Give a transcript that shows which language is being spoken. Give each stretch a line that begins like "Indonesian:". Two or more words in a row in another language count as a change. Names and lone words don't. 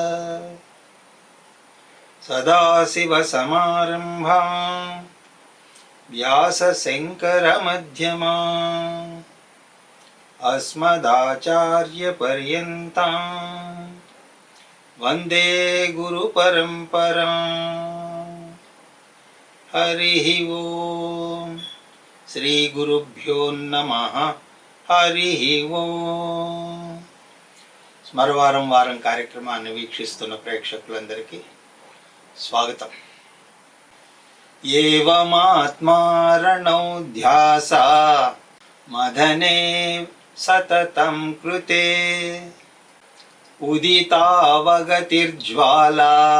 Sanskrit: सदाशिवसमारम्भाम् व्यासशङ्करमध्यमाम् अस्मदाचार्यपर्यन्ताम् वन्दे गुरुपरम्पराम्। हरिः ओम् श्रीगुरुभ्यो नमः। हरिः ओम्।
Telugu: స్మరవారం వారం కార్యక్రమాన్ని వీక్షిస్తున్న ప్రేక్షకులందరికీ స్వాగతం.
Sanskrit: ఏవమాత్మారణౌ ధ్యాస మదనే సతతం కృతే ఉదితావగతిర్జ్వాలా